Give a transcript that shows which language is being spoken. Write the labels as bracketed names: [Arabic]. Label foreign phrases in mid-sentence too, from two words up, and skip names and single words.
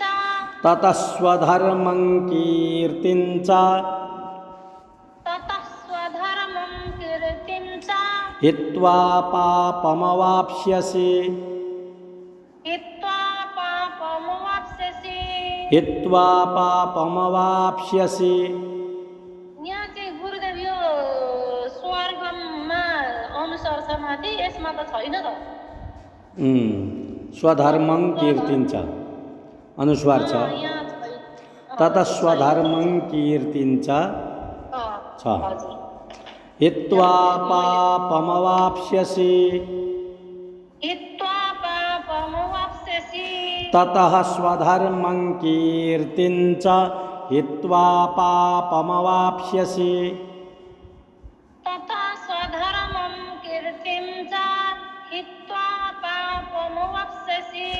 [Sanskrit] ततः स्वधर्मं कीर्तिं च ततः स्वधर्मं कीर्तिं च हित्वा पापमवाप्स्यसि हित्वा पापमवाप्स्यसि हित्वा पापमवाप्स्यसि [Nepali] यहाँ चाहिँ गुरुदेव यो स्वर्गमा अनुसार छ माथि यसमा त छैन त [Sanskrit] स्वधर्मं कीर्तिं च [Nepali] अनुस्वार छ यहाँ छैन [Sanskrit] ततः स्वधर्मं कीर्तिं च छ [Nepali] हजुर [Sanskrit] हित्वा पापमवाप्स्यसि हित्वा पापमवाप्स्यसि ततः स्वधर्मं कीर्तिं च हित्वा पापमवाप्स्यसि तथा स्वधर्मं कीर्तिं च हित्वा पापमवाप्स्यसि